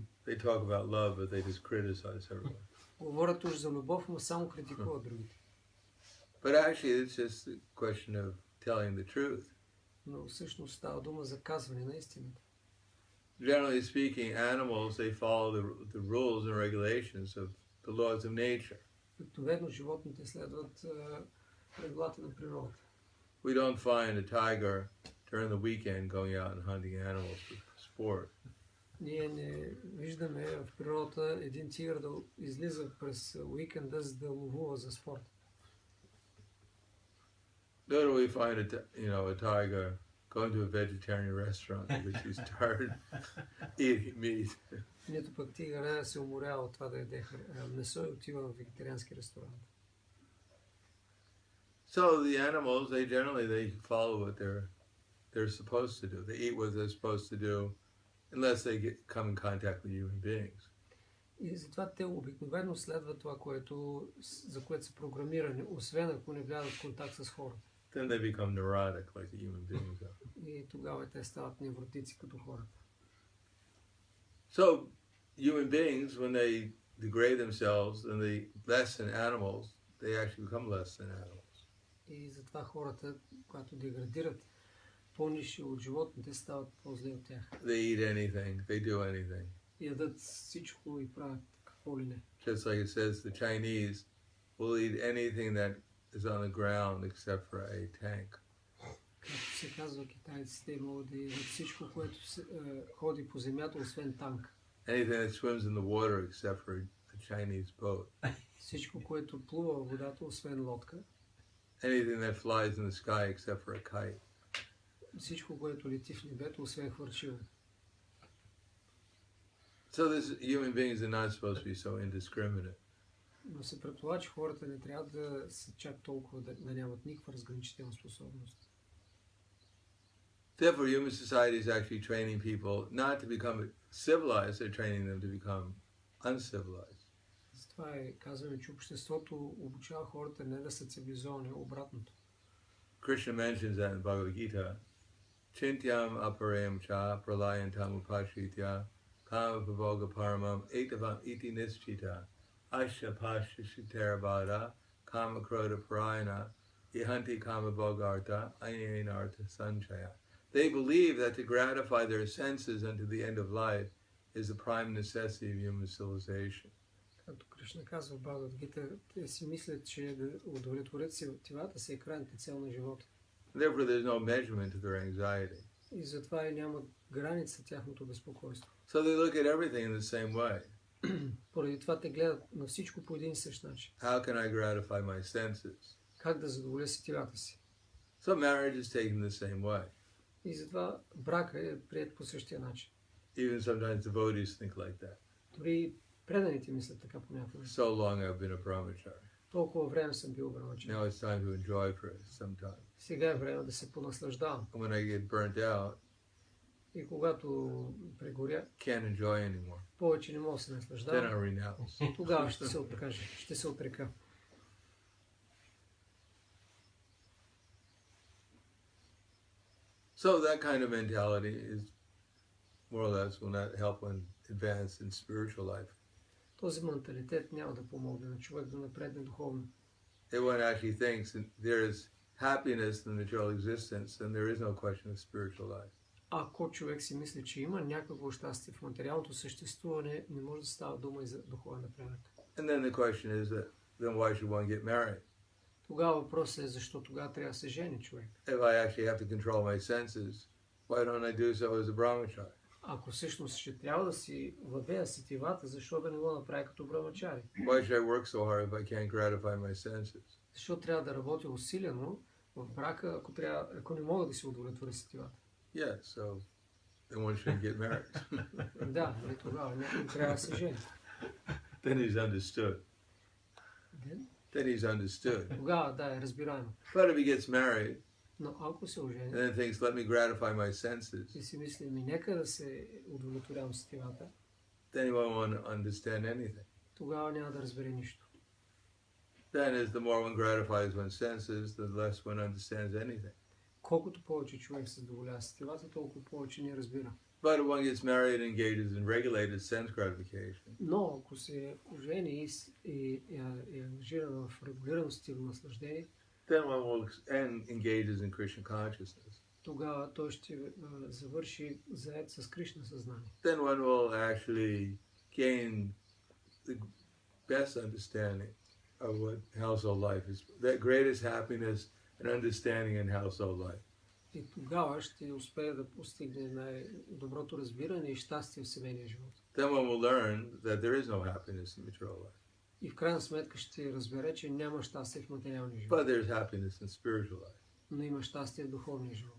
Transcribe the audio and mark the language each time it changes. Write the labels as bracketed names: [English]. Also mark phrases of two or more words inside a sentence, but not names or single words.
[English] They talk about love, but they just criticize everyone. [Bulgarian] Говорят уж за любов, но само критикуват другите. [English] But actually, it's just a question of telling the truth. [Bulgarian] Но всъщност става дума за казване на истината. [English] Generally speaking, animals, they follow the rules and regulations of the laws of nature. [Bulgarian] Обикновено животните следват правилата на природата. [English] We don't find a tiger during the weekend going out and hunting animals for sport. [Bulgarian] Ние не виждаме в природата един тигър да излиза през уикенда, за да ловува за спорт. [English] Nor do we find a tiger going to a vegetarian restaurant because he's tired eating meat. [Bulgarian] Нито пък тигъра се уморява от това да яде месо и отива в вегетариански ресторант. [English] So the animals, they follow what they're supposed to do. They eat what they're supposed to do, unless they come in contact with human beings. [Bulgarian] И затова те обикновено следват това, за което са програмирани, освен ако не влязат в контакт с хората. [English] Then they become neurotic like the human beings are. [Bulgarian] И тогава те стават невротици като хората. [English] So human beings, when they degrade themselves and they less than animals, they actually become less than animals. [Bulgarian] И затова хората, когато деградират по-нисши от животните, стават по-зле от тях. [English] They eat anything, they do anything. [Bulgarian] Ядат всичко и правят какво ли не. [English] Just like it says, the Chinese will eat anything that is on the ground except for a tank. [Bulgarian] Както се казва, китайците могат да ядат всичко, което ходи по земята, освен танк. [English] Anything that swims in the water except for a Chinese boat. [Bulgarian] Всичко, което плува във водата, освен лодка. [English] Anything that flies in the sky except for a kite. [Bulgarian] Всичко, което лети в небето, освен хвърчило. [English] So this human beings are not supposed to be so indiscriminate. [Bulgarian] Но се предполага, че хората не трябва да са чак толкова, да нямат никаква разграничителна способност. [English] Therefore, human society is actually training people not to become civilized, they're training them to become uncivilized. [Bulgarian] Затова казваме, че обществото обучава хората не да са цивилизовани, обратното. [English] Krishna mentions that in Bhagavad Gita. [Sanskrit] Chintyam aparayam cha pralayantam upashritya kama pavoga paramam etavam iti nischita asha pasha shiterabada kama kroda parayana ihanti kama bhogarta ainartha sanchaya. [English] They believe that to gratify their senses unto the end of life is the prime necessity of human civilization. [Bulgarian] Както Кришна казва в Бхагавад Гита, те си мислят, че да удовлетворят сетивата си е крайната цел на живота. [English] Therefore, there's no measurement to their anxiety. [Bulgarian] И затова и няма граница тяхното безпокойство. [English] So they look at everything in the same way. [Bulgarian] Поради това те гледат на всичко по един и същ начин. [English] How can I gratify my senses? [Bulgarian] Как да задоволя сетивата си. [English] So marriage is taken the same way. [Bulgarian] И затова брака е приет по същия начин. [English] Even sometimes devotees think like that. [Bulgarian] Дори преданите мислят така понякога. [English] So long I've been a brahmachari. [Bulgarian] Толкова време съм бил брамачар. [English] Now it's time to enjoy for some time. [Bulgarian] Сега е време да се понаслаждавам. [English] When I get burnt out, [Bulgarian] И когато прегоря, [English] can't enjoy anymore. [Bulgarian] повече не мога да се [English] Then [Bulgarian] наслаждавам. [English] I renounce. [Bulgarian] Тогава ще се откажа, ще се отрека. [English] So that kind of mentality is more or less will not help one advance in spiritual life. [Bulgarian] Този менталитет няма да помогне на човек да напредне духовно. [English] If one actually thinks that there is happiness in material existence, then there is no question of spiritual life. [Bulgarian] Ако човек си мисли, че има някакво щастие в материалното съществуване, не може да става дума и за духовен напредък. [English] And then the question is that then why should one get married? [Bulgarian] Тогава въпросът е защо тогава трябва да се жени човек. [English] If I actually have to control my senses, why don't I do so as a brahmachari? [Bulgarian] Ако всъщност ще трябва да си владея сетивата, защо да не го направя като брамачари? [English] Why should I work so hard if I can't gratify my senses? [Bulgarian] Защо трябва да работя усилено в брака, ако не мога да си удовлетворя сетивата? [English] Yeah, so then one shouldn't get married. [Bulgarian] Да, и тогава някой трябва да се жени. [English] Then he's understood. Then he's understood. [Bulgarian] Тогава, да, е разбираемо. [English] But if he gets married [Bulgarian] Но ако се [English] and [Bulgarian] ожени [English] then thinks, let me gratify my senses, [Bulgarian] и си мисли, нека да се удовлетворявам сетивата, [English] then he won't understand anything. [Bulgarian] тогава няма да разбере нищо. [English] Then as the more one gratifies one's senses, the less one understands anything. [Bulgarian] Колкото повече човек се задоволява сетивата, толкова повече не разбира. [English] But if one gets married and engages in regulated sense gratification, [Bulgarian] Но ако се ожени и е ангажиран в регулиран стил наслаждение, [English] then one will and engages in Krishna consciousness. [Bulgarian] тогава той ще завърши заед с Кришна съзнание. [English] Then one will actually gain the best understanding of what household life is, that greatest happiness and understanding in household life. [Bulgarian] И тогава ще успее да постигне най-доброто разбиране и щастие в семейния живот. [English] Then one will learn that there is no happiness in material life, [Bulgarian] И в крайна сметка ще разбере, че няма щастие в материалния живот, [English] but there's happiness in spiritual life. [Bulgarian] но има щастие в духовния живот.